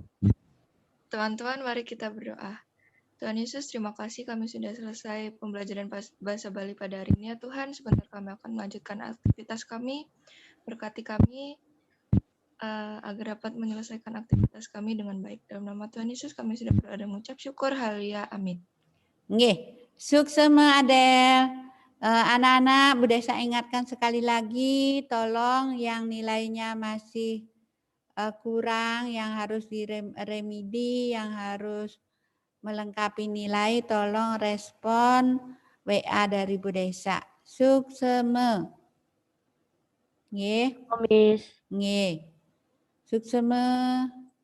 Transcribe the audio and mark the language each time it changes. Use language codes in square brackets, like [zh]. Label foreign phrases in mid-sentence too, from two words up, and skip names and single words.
[id] Teman-teman, mari kita berdoa. Tuhan Yesus, terima kasih kami sudah selesai pembelajaran bahasa Bali pada hari ini. Ya Tuhan, sebentar kami akan melanjutkan aktivitas kami. Berkati kami agar dapat menyelesaikan aktivitas kami dengan baik. Dalam nama Tuhan Yesus kami sudah berdoa dan mengucap syukur. Haleluya. Amin. [ban] Nggih, sukseme Adel. [id] Anak-anak, Bu Desa ingatkan sekali lagi, tolong yang nilainya masih kurang, yang harus diremedi, yang harus melengkapi nilai, tolong respon WA dari Bu Desa. [ban] Sukseme. Nggih. Miss. Nggih. Sukseme.